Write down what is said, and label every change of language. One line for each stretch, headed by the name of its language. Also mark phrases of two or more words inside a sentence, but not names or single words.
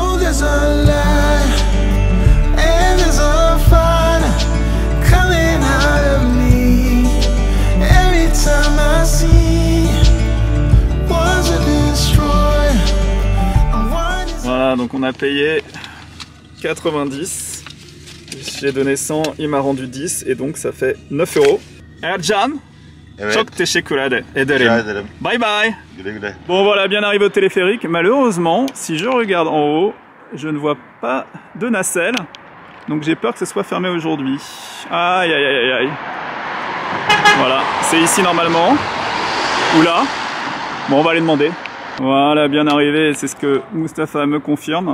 French: Voilà, donc on a payé 90. J'ai donné 100, il m'a rendu 10 et donc ça fait 9 €.
Turkish: Ercan. Evet. Çok teşekkür ederim.
English: Bye bye.
Turkish: Güle güle.
French: Bon voilà, bien arrivé au téléphérique. Malheureusement, si je regarde en haut, je ne vois pas de nacelle. Donc j'ai peur que ce soit fermé aujourd'hui. Aïe aïe aïe aïe. Voilà, c'est ici normalement. Ou là. Bon, on va aller demander. Voilà, bien arrivé, c'est ce que Mustapha me confirme.